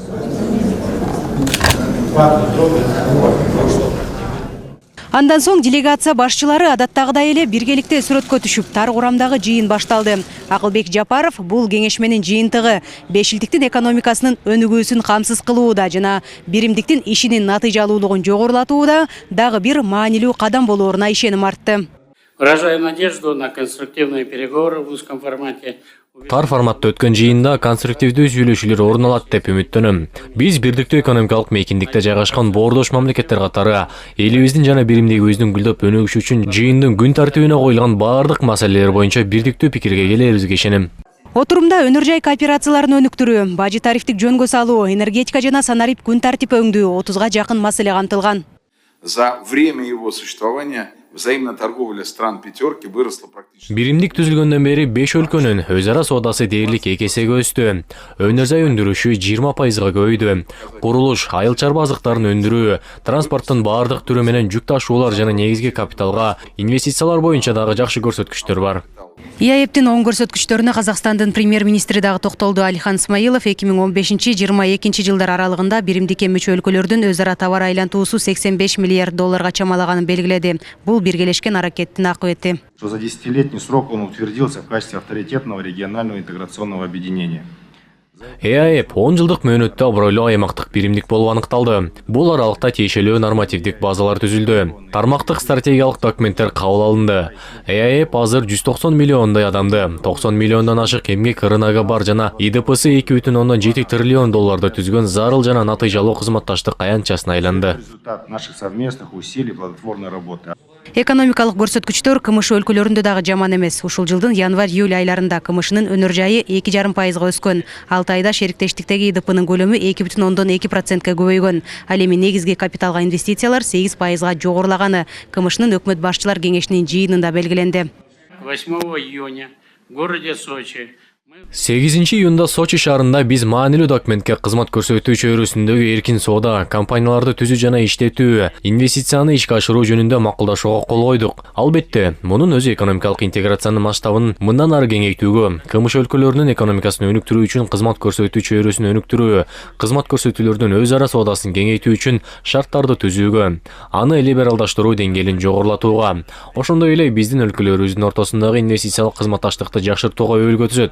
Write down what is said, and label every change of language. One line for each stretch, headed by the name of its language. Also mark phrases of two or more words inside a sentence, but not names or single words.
Kyrgyz: Андан соң делегация башчылары адаттагыдай эле биргеликте сүрөткө түшүп, тар курамдагы жыйын башталды. Акылбек Жапаров бул кеңеш менен жыйынтыгы бешилдиктин экономикасынын өнүгүүсүн камсыз кылууда жана биримдиктин ишинин натыйжалуулугун жогорулатууда дагы бир маанилүү кадам болооруна ишеним артты.
Russian: Выражаю надежду на конструктивные переговоры в узком формате.
Kyrgyz: Тар форматта өткөн жыйында конструктивдүү сүйлөшүүлөр орун алат деп үмүттөнөм. Биз бирдиктүү экономикалык мейкиндикте жайгашкан боордош мамлекеттер катары элибиздин жана биримдигибиздин гүлдөп өнүгүшү үчүн жыйындын күн тартибине коюлган баардык маселелер боюнча бирдиктүү пикирге келерибизге ишенем. Отурумда өнөр жай кооперацияларын өнүктүрүү, бажы тарифтик жөнгө салуу, энергетика жана санарип күн тартип өңдүү 30га жакын маселе камтылган.
Russian: За время его существования взаимная торговля стран пятерки выросла практически.
Kyrgyz: Биримдик түзүлгөндөн бери 5 өлкөнүн өз ара соодасы дээрлик 2 эсеге өстү. Өнөр жай өндүрүшү 20%га көбөйдү. Курулуш, айыл чарба азыктарын өндүрүү, транспорттун баардык түрү менен жүк ташуулар жана негизги капиталга инвестициялар боюнча дагы жакшы көрсөткүчтөр бар. ЕАЭПтин оң көрсөткүчтөрүнө Казакстандын премьер-министри дагы токтолду. Алихан Смаилов 2015-22 жылдар аралыгында биримдикке мүчө өлкөлөрдүн өз ара товар айлантуусу 85 миллиард долларга чамалаганын белгиледи. Бул биргелешкен аракеттин акыбети.
Russian: За десятилетний срок он утвердился в качестве авторитетного регионального интеграционного объединения.
Kyrgyz: ЕАЭП 10 жылдык мөөнөттө абройлуу аймактык биримдик болуп аныкталды. Бул аралыкта тиешелүү нормативдик базалар түзүлдү. Тармактык стратегиялык документтер кабыл алынды. ЕАЭП азыр 190 миллиондой адамды, 90 миллиондон ашык эмгек рыногу бар жана ИДПсы 2,7 триллион долларды түзгөн зарыл жана натыйжалуу кызматташтык аянтчасына айланды.
Russian: Результат наших совместных усилий плодотворной работы.
Kyrgyz: Экономикалык көрсөткүчтөр КМШ өлкөлөрүндө дагы жаман эмес. Ушул жылдын январь-июль айларында КМШнын өнөр жайы 2,5%га өскөн. 6 айда шериктештиктеги ИДПнын көлөмү 2,2%га көбөйгөн. Ал эми негизги капиталга инвестициялар 8%га жогорулаганы КМШнын өкмөт башчылар кеңешинин жыйынында белгиленди.
Russian: 8 июня в городе Сочи
Kyrgyz: 8 июнда Сочи шаарында биз маанилүү документке кызмат көрсөтүү чөйрөсүндөгү эркин соода, компанияларды түзүү жана иштетүү, инвестицияны ишке ашыруу жөнүндө макулдашууга кол койдук. Албетте, мунун өзү экономикалык интеграциянын масштабын мындан ары кеңейтүүгө, КМШ өлкөлөрүнүн экономикасын өнүктүрүү үчүн кызмат көрсөтүү чөйрөсүн өнүктүрүү, кызмат көрсөтүүлөрдүн өз ара соодасын кеңейтүү үчүн шарттарды түзүүгө, аны либералдаштыруу деңгээлин жогорулатууга, ошондой эле биздин өлкөлөрүбүздүн ортосундагы инвестициялык кызматташтыкты жакшыртууга өбөлгө түзөт.